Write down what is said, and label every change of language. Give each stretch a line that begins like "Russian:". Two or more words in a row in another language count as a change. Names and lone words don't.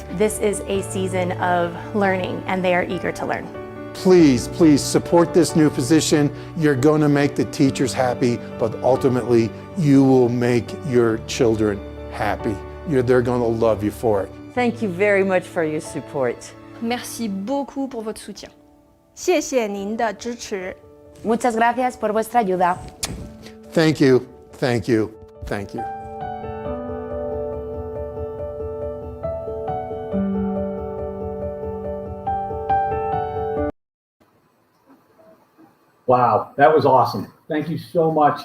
English: This is a season of learning and they are eager to learn. Please, please support this new position. You're going to make the teachers happy, but ultimately you will make your children happy. They're going to love you for it. Thank you very much for your support.
French: Merci beaucoup pour votre soutien.
Chinese: 谢谢您的支持。
Spanish: Muchas gracias por vuestra ayuda.
English: Thank you, thank you, thank you. Wow, that was awesome. Thank you so much.